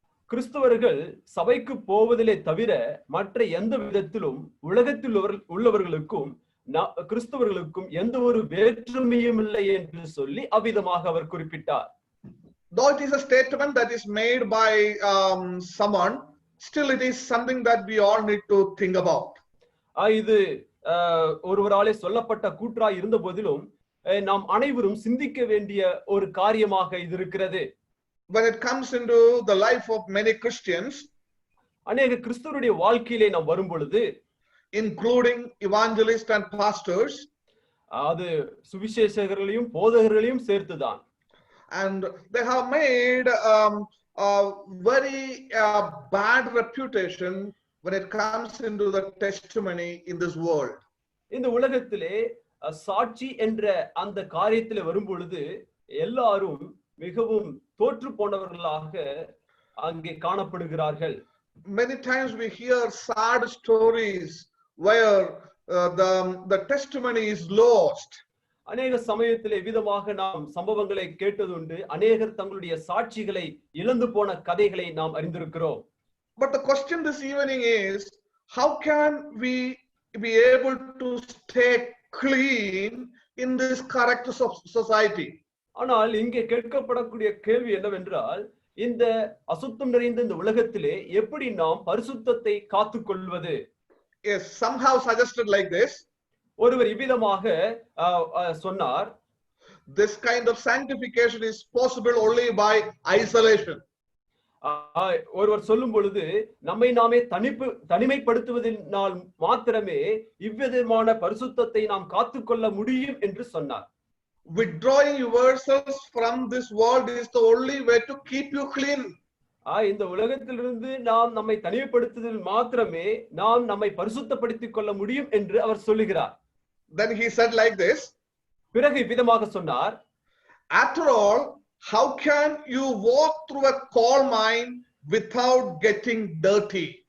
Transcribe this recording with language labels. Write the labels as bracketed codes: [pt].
[ta] கிறிஸ்தவர்கள் சபைக்கு போவதிலே தவிர மற்ற எந்த விதத்திலும் உலகத்தில் உள்ளவர்களுக்கும் கிறிஸ்தவர்களுக்கும் எந்த ஒரு வேற்றுமையும் இல்லை என்று சொல்லி அவ்விதமாக அவர் குறிப்பிட்டார். [en] Though it is a statement that is made by someone, still it is something that we all need to think about. [ta] இது ஒருவராலே சொல்லப்பட்ட கூற்றாய் இருந்த போதிலும் நாம் அனைவரும் சிந்திக்க வேண்டிய ஒரு காரியமாக இது இருக்கிறது. [en] When it comes into the life of many Christians, [ta] அநேக கிறிஸ்தவருடைய வாழ்க்கையிலே நாம் வரும் பொழுது, [en] including evangelists and pastors, [ta] அது சுவிசேஷகர்களையும் போதகர்களையும் சேர்த்துதான், [en] and they have made a very bad reputation when it comes into the testimony in this world. [ta] இந்த உலகத்திலே சாட்சி என்ற அந்த காரியத்திலே வரும் பொழுது எல்லாரும் மிகவும் தோற்று போனவர்களாக அங்கே காணப்படுகிறார்கள். [en] Many times we hear sad stories where the testimony is lost. [ta] அநேக சமயத்திலே விதமாக நாம் சம்பவங்களை கேட்டதுண்டு. அநேகர் தங்களுடைய சாட்சிகளை இழந்து போன கதைகளை நாம் அறிந்திருக்கிறோம். [en] But the question this evening is, how can we be able to stay clean in this corrupt society? [ta] ஆனால் இங்கே கேட்கப்படக்கூடிய கேள்வி என்னவென்றால், இந்த அசுத்தம் நிறைந்த இந்த உலகத்திலே எப்படி நாம் பரிசுத்தத்தை காத்துக் கொள்வது? [en] Yes, somehow suggested like this. [ta] ஒருவர் இவ்விதமாக சொன்னார், [en] this kind of sanctification is possible only by isolation. [ta] ஒருவர் சொல்லும் பொழுது நம்மை நாமே தனிமைப்படுத்துவதனால் மாத்திரமே இவ்விதமான பரிசுத்தத்தை நாம் காத்துக்கொள்ள முடியும் என்று சொன்னார். [en] Withdrawing yourselves from this world is the only way to keep you clean. [ta] இந்த உலகத்திலிருந்து நாம் நம்மை தனிமைப்படுத்துவதில் மாத்திரமே நாம் நம்மை பரிசுத்தப்படுத்திக் கொள்ள முடியும் என்று அவர் சொல்லுகிறார். [en] Then he said like this. [ta] பிறகு இவ்விதமாக சொன்னார், [en] after all, how can you walk through a coal mine without getting dirty?